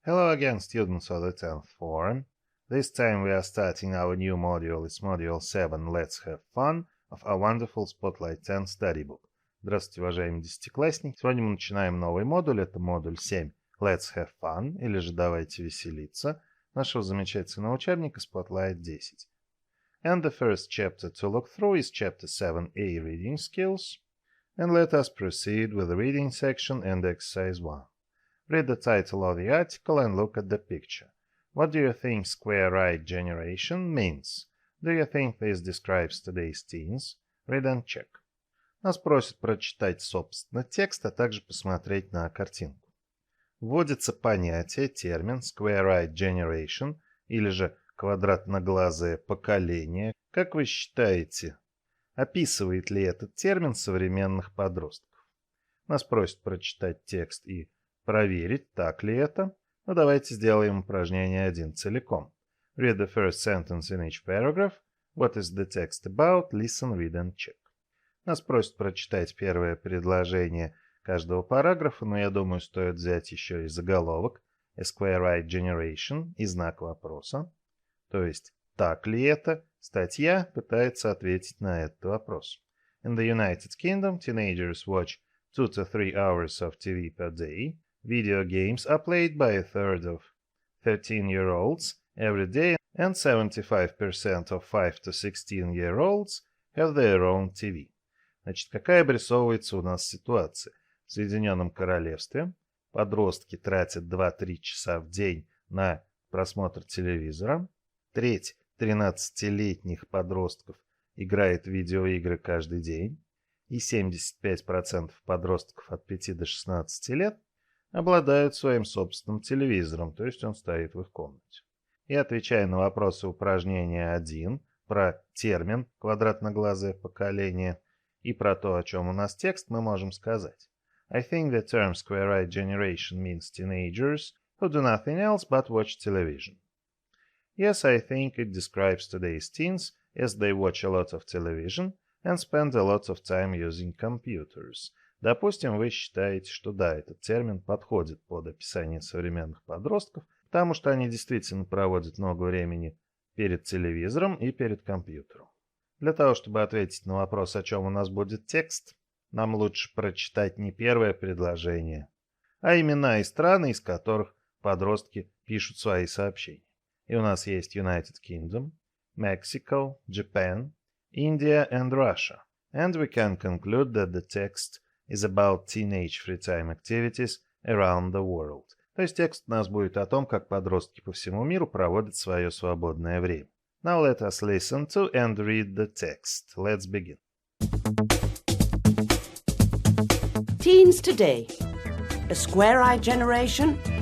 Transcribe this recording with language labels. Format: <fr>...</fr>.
<en>Hello again, students of the 10th form. This time we are starting our new module. It's module 7, Let's Have Fun, of our wonderful Spotlight 10 study book.</en> <ru>Здравствуйте, уважаемые десятиклассники. Сегодня мы начинаем новый модуль. Это модуль 7, Let's Have Fun, или же Давайте веселиться, нашего замечательного учебника Spotlight 10.</ru> <en>And the first chapter to look through is chapter 7a, Reading Skills. And let us proceed with the reading section and exercise 1. Read the title of the article and look at the picture. What do you think square right generation means? Do you think this describes today's teens? Read and check.</en> <ru>Нас просят прочитать, собственно, текст, а также посмотреть на картинку. Вводится понятие, термин square right generation, или же квадратноглазое поколение. Как вы считаете, описывает ли этот термин современных подростков? Нас просят прочитать текст и проверить, так ли это. Но давайте сделаем упражнение 1 целиком.</ru> <en>Read the first sentence in each paragraph. What is the text about? Listen, read and check.</en> <ru>Нас просят прочитать первое предложение каждого параграфа, но я думаю, стоит взять еще и заголовок A Square Right Generation и знак вопроса. То есть, так ли это? Статья пытается ответить на этот вопрос.</ru> <en>In the United Kingdom, teenagers watch 2 to 3 hours of TV per day. Video games are played by a third of 13-year-olds every day, and 75% of 5 to 16-year-olds have their own TV.</en> <ru>Значит, какая обрисовывается у нас ситуация? В Соединенном Королевстве подростки тратят 2-3 часа в день на просмотр телевизора. Треть 13-летних подростков играет в видеоигры каждый день. И 75% подростков от 5 до 16 лет обладают своим собственным телевизором, то есть он стоит в их комнате. И отвечая на вопросы упражнения 1 про термин «квадратноглазое поколение» и про то, о чем у нас текст, мы можем сказать:</ru> <en>I think the term square right generation means teenagers who do nothing else but watch television. Yes, I think it describes today's teens as they watch a lot of television and spend a lot of time using computers.</en> <ru>Допустим, вы считаете, что да, этот термин подходит под описание современных подростков, потому что они действительно проводят много времени перед телевизором и перед компьютером. Для того, чтобы ответить на вопрос, о чем у нас будет текст, нам лучше прочитать не первое предложение, а имена и страны, из которых подростки пишут свои сообщения. И у нас есть United Kingdom, Mexico, Japan, India and Russia.</ru> <en>And we can conclude that the text is about teenage free-time activities around the world.</en> <ru>То есть текст у нас будет о том, как подростки по всему миру проводят свое свободное время.</ru> <en>Now let us listen to and read the text. Let's begin. Teens today. A square-eyed generation?</en>